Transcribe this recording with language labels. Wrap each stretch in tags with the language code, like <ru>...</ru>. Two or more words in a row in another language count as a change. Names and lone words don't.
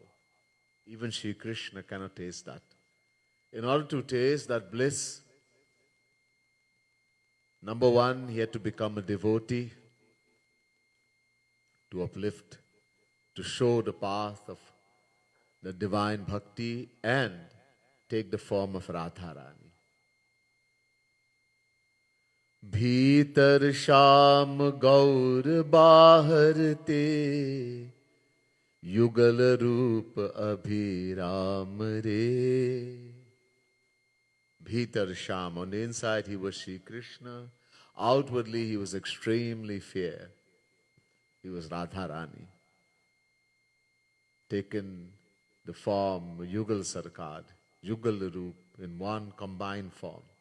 <en>Even Shri Krishna cannot taste that. In order to taste that bliss, number one, he had to become a devotee, to uplift, to show the path of the divine bhakti and take the form of Radharani.</en> <bra>भीतर श्याम गौर बाहर ते युगल रूप अभिराम रे. भीतर श्याम.</bra> <en>On the inside, he was Shri Krishna. Outwardly, he was extremely fair. He was Radharani, taken the form</en> <hi>युगल सरकार, युगल रूप,</hi> <en>in one combined form.</en>